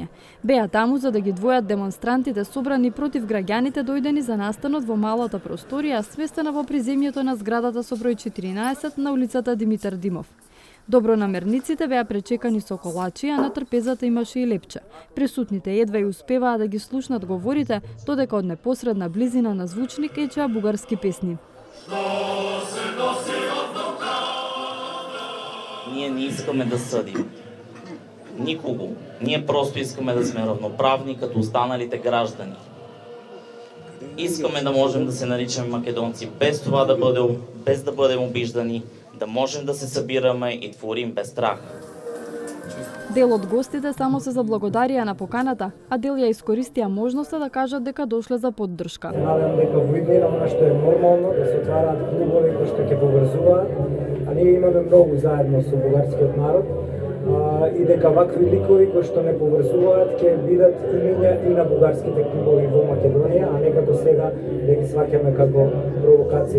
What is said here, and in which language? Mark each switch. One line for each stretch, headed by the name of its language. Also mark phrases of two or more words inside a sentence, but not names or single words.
Macedonian: Беа таму за да ги двојат демонстрантите собрани против граѓаните дојдени за настанот во малата просторија сместена во приземјето на зградата со број 14 на улицата Димитар Димов. Добронамерниците беа пречекани со колачи, а на трпезата имаше и лепче. Присутните едва и успеваа да ги слушнат говорите, додека од непосредна близина на звучник ечеа бугарски песни.
Bulgarian: Ние не искаме да съдим никого. Ние просто искаме да сме равноправни като останалите граждани. Искаме да можем да се наричаме македонци без да бъдем обиждани, да можем да се събираме и творим без страх.
Macedonian: Дел од гостите само се заблагодарија на поканата, а дел ја искористија можноста да кажат дека дошле за поддршка. Надам дека во иднина она што е нормално да се отвараат клубови кои што ќе поврзуваат, а ние имаме многу заедно со бугарскиот народ и дека вакви ликови кои што не поврзуваат ќе бидат имиња и на бугарските клубови во Македонија, а не како сега да ги сваќаме како провокација.